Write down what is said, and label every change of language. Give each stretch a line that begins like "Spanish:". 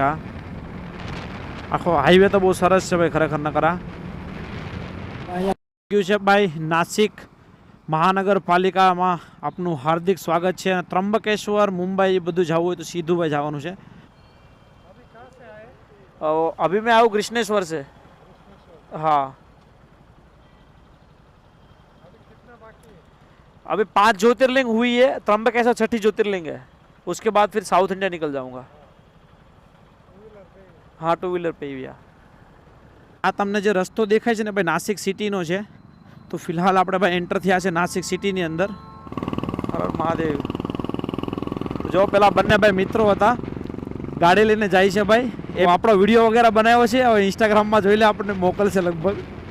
Gujarati: આ આખો હાઈવે તો બહુ સરસ છે ભાઈ ખરેખર ન કરા। કયું છે ભાઈ નાસિક મહાનગરપાલિકામાં આપનું હાર્દિક સ્વાગત છે। અને ત્રંબકેશ્વર, મુંબઈ એ બધું જવું હોય તો સીધું ભાઈ જવાનું છે।
Hindi: अभी मैं आऊँ कृष्णेश्वर से। हाँ अभी 5 ज्योतिर्लिंग हुई है, त्र्यंबकेश्वर 6ठी ज्योतिर्लिंग है, उसके बाद फिर साउथ इंडिया निकल जाऊंगा। हाँ 2 व्हीलर पे ही भैया।
Gujarati: આ તમને જે રસ્તો દેખાય છે ને ભાઈ નાસિક સિટીનો છે। તો ફિલહાલ આપણે ભાઈ એન્ટર થયા છે નાસિક સિટીની અંદર। હર મહાદેવ। જો પેલા બંને ભાઈ મિત્રો હતા, ગાડી લઈને જાય છે ભાઈ। એ આપણો વિડીયો વગેરે બનાવ્યો છે, હવે ઇન્સ્ટાગ્રામમાં જોઈ લે, આપણને મોકલશે લગભગ।